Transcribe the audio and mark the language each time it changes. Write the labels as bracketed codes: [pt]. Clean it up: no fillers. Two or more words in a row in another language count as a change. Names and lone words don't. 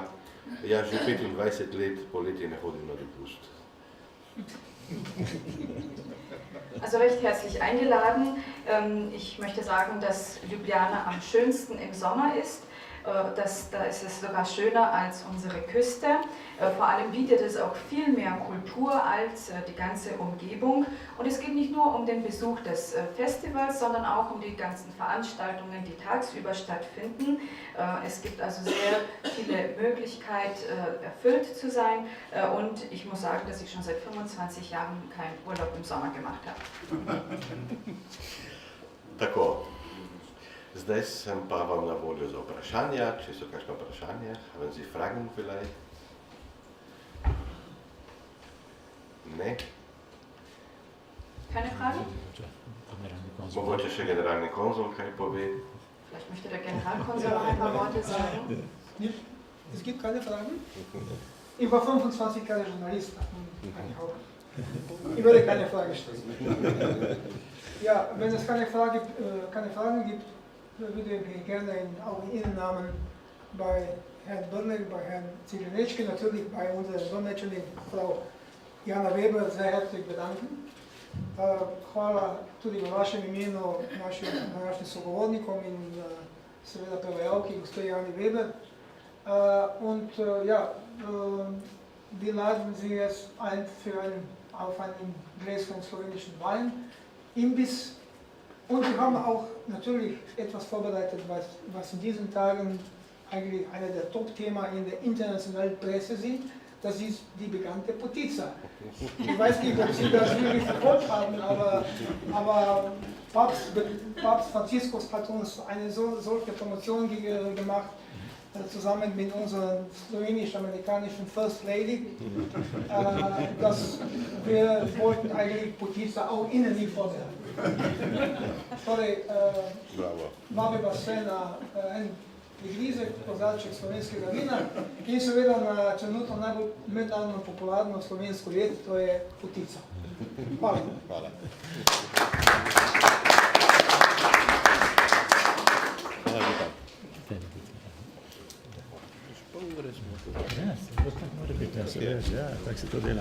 [sl] Jaz že 25 let poleti ne hodim na dopust. [de] Also recht herzlich eingeladen. Ich möchte sagen, dass Ljubljana am schönsten im Sommer ist. Da ist es sogar schöner als unsere Küste. Vor allem bietet es auch viel mehr Kultur als die ganze Umgebung. Und es geht nicht nur um den Besuch des Festivals, sondern auch um die ganzen Veranstaltungen, die tagsüber stattfinden. Es gibt also sehr viele Möglichkeiten, erfüllt zu sein. Und ich muss sagen, dass ich schon seit 25 Jahren keinen Urlaub im Sommer gemacht habe. [sl] Tako. Zdaj sem pa vam na voljo za vprašanja, če so kakšno vprašanje. [de] Haben Sie Fragen vielleicht? [sl] Ne? [de] Keine Frage? [sl] Mogoče še generalni konzul kaj pove? [de] Vielleicht möchte der Generalkonsul noch ein paar Worte sagen. Es gibt keine Fragen. Ich war 25 Jahre Journalist. Ich würde keine Frage stellen. Ja, wenn es keine Fragen gibt, würde ich gerne auch in Ihrem Namen bei Herrn Birnel, bei Herrn Zieleniczki, natürlich bei unserer Dolmetscherin Frau Jana Weber sehr herzlich bedanken. [sl] Hvala tudi v vašem imenu našim sogovornikom in seveda prevajalki, gospe Jani Weber. [de] Und ja, wir laden Sie jetzt ein auf einen Gläschen slowenischen Wein, Imbiss. Und wir haben auch natürlich etwas vorbereitet, was in diesen Tagen eigentlich einer der Top-Themen in der internationalen Presse sind. Das ist die bekannte Potica. Ich weiß nicht, ob Sie das wirklich verfolgt haben, aber Papst Franziskus hat uns eine solche Promotion gemacht, zusammen mit unserer slowenisch-amerikanischen [en] First Lady, [de] dass wir wollten eigentlich Potica auch Ihnen nicht vorbereiten. [sl] Torej, vabi vas vse na en prigrizek, kozarček slovenskega vina in seveda na trenutno najbolj mednarodno popularno slovensko jed, to je potica. Hvala. Hvala. Ja, tako se to dela.